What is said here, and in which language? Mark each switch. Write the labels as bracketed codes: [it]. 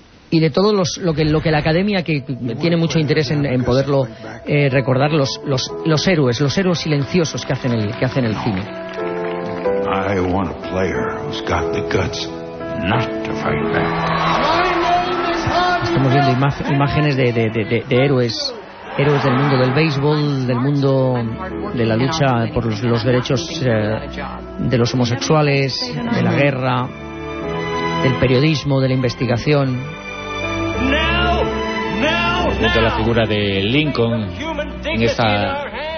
[es] Y de todos lo que la academia, que tiene mucho interés en poderlo recordar, los héroes silenciosos que hacen el cine. [en] I want a player who's got the guts not to fight back. [es] Estamos viendo imágenes de héroes del mundo del béisbol, del mundo de la lucha por los derechos de los homosexuales, de la guerra, del periodismo, de la investigación. Junto a la figura de Lincoln en esta...